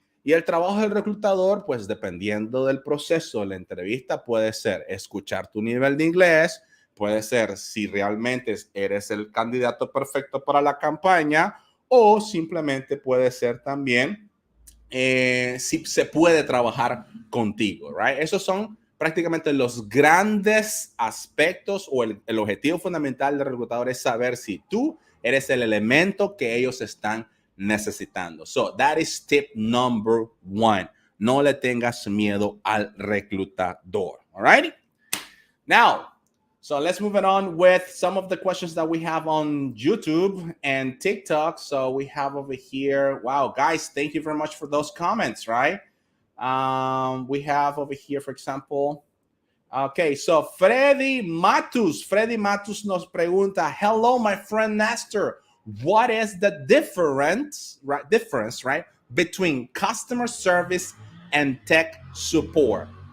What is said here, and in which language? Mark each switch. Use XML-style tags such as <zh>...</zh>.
<es>Y el trabajo del reclutador, pues dependiendo del proceso de la entrevista, puede ser escuchar tu nivel de inglés, puede ser si realmente eres el candidato perfecto para la campaña, o simplemente puede ser también si se puede trabajar contigo, right? Esos son prácticamente los grandes aspectos o el objetivo fundamental del reclutador es saber si tú eres el elemento que ellos están necesitando.</es> <en>So that is tip number one.</en> <es>No le tengas miedo al reclutador.</es> <en>All right? Now, so let's move it on with some of the questions that we have on YouTube and TikTok. So we have over here, wow, guys, thank you very much for those comments, right? We have over here, for example, okay, so Freddy Matus</en> <es>nos pregunta,</es> <en>hello, my friend Nestor, what is the difference, right, between customer service and tech support?</en>